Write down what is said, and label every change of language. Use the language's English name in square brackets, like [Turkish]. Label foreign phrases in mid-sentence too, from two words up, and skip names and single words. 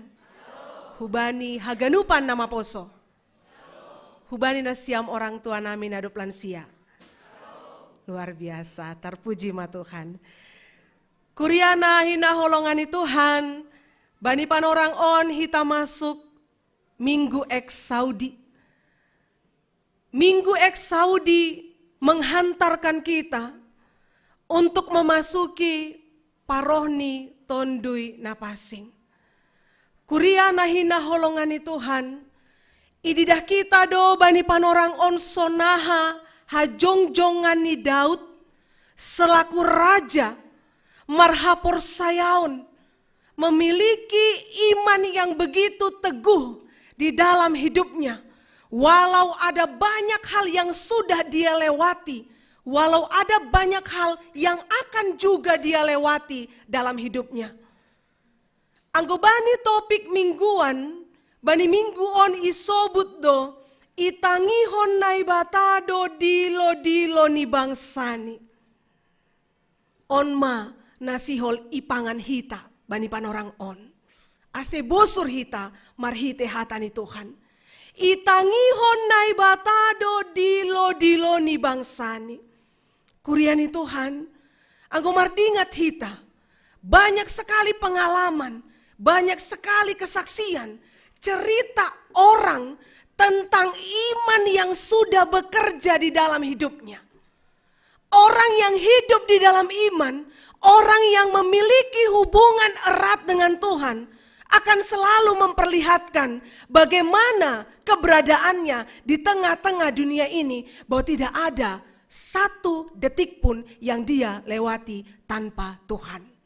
[Batak Simalungun] Hubani haganupan nama poso. Hubani na siam orang tua nami nadup lansia. [Indonesian] Luar biasa, terpuji ma Tuhan. [Batak Simalungun] Kuriana hina holongani Tuhan, bani panorang on hita masuk Minggu Eks Saudi. [Indonesian] Minggu Eks Saudi menghantarkan kita untuk memasuki [Batak Simalungun] parohni tondui napasing. Kuriana hina holongani Tuhan, ididah kita do bani panorang on sonaha hajongjongan ni Daud [Indonesian] selaku raja [Batak Simalungun] marhapor sayaon [Indonesian] memiliki iman yang begitu teguh di dalam hidupnya. Walau ada banyak hal yang sudah dia lewati, walau ada banyak hal yang akan juga dia lewati dalam hidupnya. [Batak Simalungun] Anggobani topik mingguan bani minggu on isobut do itangihon naibatado dilo-dilo ni bangsani. On ma nasihol ipangan hita bani panorang on. Ase bosur hita marhite hatani Tuhan. Itangihon naibatado dilo-dilo ni bangsani. Kuriani Tuhan, anggo mardingat hita. [Indonesian] Banyak sekali pengalaman, banyak sekali kesaksian. Cerita orang tentang iman yang sudah bekerja di dalam hidupnya. Orang yang hidup di dalam iman, orang yang memiliki hubungan erat dengan Tuhan, akan selalu memperlihatkan bagaimana keberadaannya di tengah-tengah dunia ini, bahwa tidak ada satu detik pun yang dia lewati tanpa Tuhan.